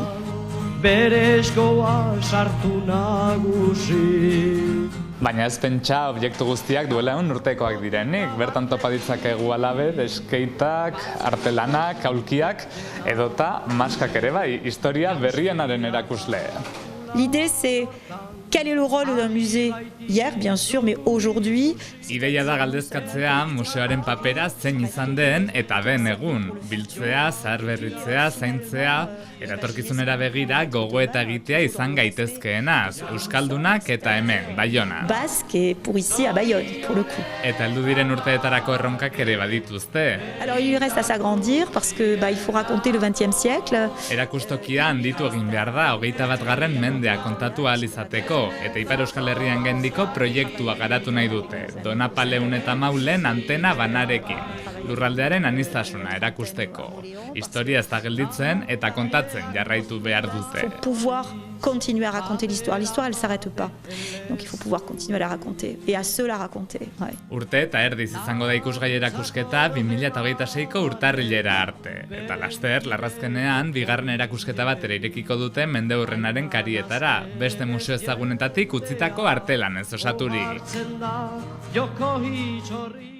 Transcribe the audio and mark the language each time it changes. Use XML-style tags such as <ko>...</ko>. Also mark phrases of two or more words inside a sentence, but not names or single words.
<eu>Bere eskoa sartu nagusi. Baina ez pentsa objektu guztiak duela 100 urtekoak direnik. Bertan topa ditzakegu alaber, eskeitak, artelanak, aulkiak, edota maskak ere bai, historia berrienaren erakusle.</eu> <fr>L'idée c'est quel est le rôle d'un musée hier, bien sûr, mais aujourd'hui.</fr> <eu>Ideia da galdezkatzea museoaren papera zein izan den eta den egun. Biltzea, zaharberritzea, zaintzea, eratorkizunera begira gogoeta egitea izan gaitezkeenaz. Euskaldunak eta hemen, Baiona.</eu> <fr>Basque et pour ici à Bayonne, pour le coup.</fr> <eu>Eta heldu diren urteetarako erronkak ere badituzte.</eu> <fr>Alors il lui reste à s'agrandir parce que il faut raconter le XXe siècle.</fr> <eu>Erakustokia handitu egin behar da 21. mendea kontatu ahal izateko, eta Ipar Euskal Herrian gaindiko proiektua garatu nahi dute. Donapaleun eta Maulen antena banarekin. Lurraldearen aniztasuna erakusteko. Historia ez da gelditzen eta kontatzen jarraitu behar dute.</eu> <fr>Il faut pouvoir continuer à raconter l'histoire. L'histoire, elle s'arrête pas. Donc il faut pouvoir continuer à la raconter et à se la raconter. Ouais.</fr> <eu>Urte eta erdiz izango da ikusgai erakusketa 2026ko urtarrilera arte. Eta laster, larrazkenean, bigarren erakusketa batera irekiko dute mendeurrenaren karietara. Beste museo ezagunetatik utzitako artelanez osaturik. Joko hitxorri</eu>